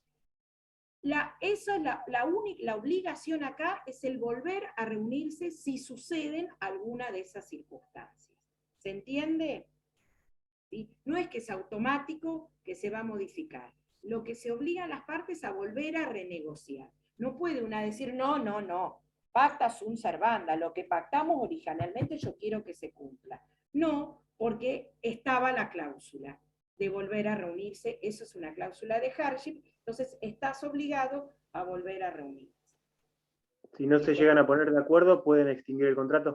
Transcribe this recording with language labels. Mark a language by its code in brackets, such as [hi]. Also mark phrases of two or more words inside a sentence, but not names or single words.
[es] La obligación acá es el volver a reunirse si suceden alguna de esas circunstancias. ¿Se entiende? ¿Sí? No es que es automático que se va a modificar. Lo que se obliga a las partes a volver a renegociar. No puede una decir, no, [la] pacta sunt servanda, [es] lo que pactamos originalmente yo quiero que se cumpla. No, porque estaba la cláusula de volver a reunirse, eso es una cláusula de hardship, entonces estás obligado a volver a reunirse. Si no se llegan a poner de acuerdo, ¿pueden extinguir el contrato?